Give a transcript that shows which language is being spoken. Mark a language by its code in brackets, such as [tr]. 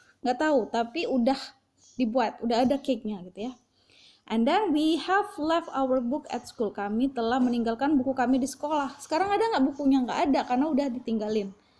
[id] Nggak tahu, tapi udah dibuat, udah ada cake-nya gitu ya. [en] And then we have left our book at school. [id] Kami telah meninggalkan buku kami di sekolah. Sekarang ada nggak bukunya? Nggak ada, karena udah ditinggalin.